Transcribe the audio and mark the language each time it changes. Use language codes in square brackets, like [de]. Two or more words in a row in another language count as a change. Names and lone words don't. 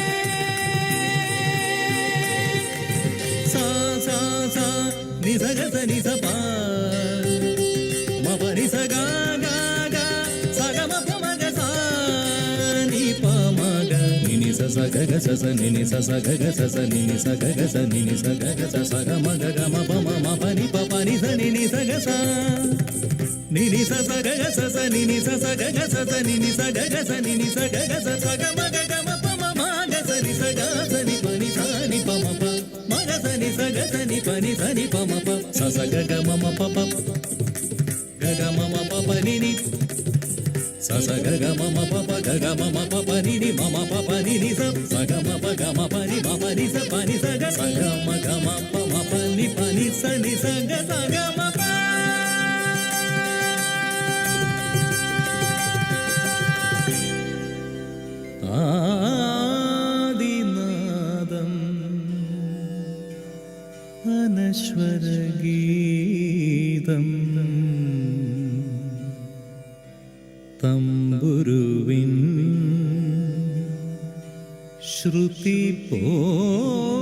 [ml] സാ സാ സാ നിസഗ സ നിസ പാ മപ നിസ ഗാ ഗാ ഗാ സഗ മപ മഗ സാ നി പ മഗ നിനി സ സ ഗ ഗ സ സ നിനി സ സ ഗ ഗ സ സ നിനി സ ഗ ഗ സ നിനി സ ഗ ഗ സ സ ഗ మ గ గ మ ప మ మ ప ని ప ప ని స నిని స గ స నిని స స గ గ స స నిని స స గ గ స స నిని స గ గ స నిని స గ గ స స గ మ గ గ మ ప మ మ గ స ని స గ స ని ప ని స ని ప మ ప మ గ స ని స గ స ని ప ని స ని ప మ ప స స గ గ మ మ ప ప గ గ మ మ ప ప ని ని స స గ గ మ మ ప ప గ గ మ మ ప ప ని ని మ మ ప ప ని ని స స గ మ ప గ మ ప ని మ ప ని స ప ని స గ స గ మ గ మ ప మ ప ని ప ని స ని స గ స గ మ ప ആദിനാദം അനശ്വരഗീതം തമ്പുരുവിൻ ശ്രുതി പോ